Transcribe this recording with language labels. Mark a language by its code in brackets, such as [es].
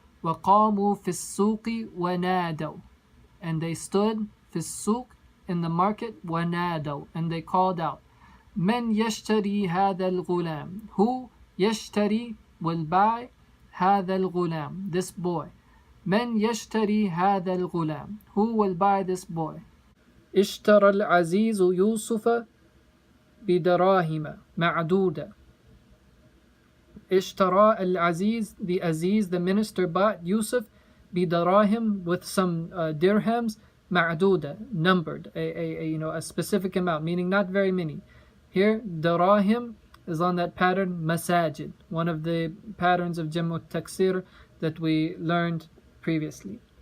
[ar] وقاموا في السوق ونادوا. [en] And they stood [ar] في السوق, [en] in the market, ونادوا, and they called out, [ar] من يشتري هذا الغلام. [en] Who يشتري will buy [ar] هذا الغلام, [en] this boy. [ar] من يشتري هذا الغلام. [en] Who will buy this boy. [ar] اشترى العزيز يوسف بدراهم معدودة. اشترى العزيز, [en] the Aziz, the minister, bought Yusuf بدراهم, with some dirhams, معدودة, numbered, a specific amount, meaning not very many. Here, darahim is on that pattern, masajid, one of the patterns of Jam'u Taksir that we learned previously.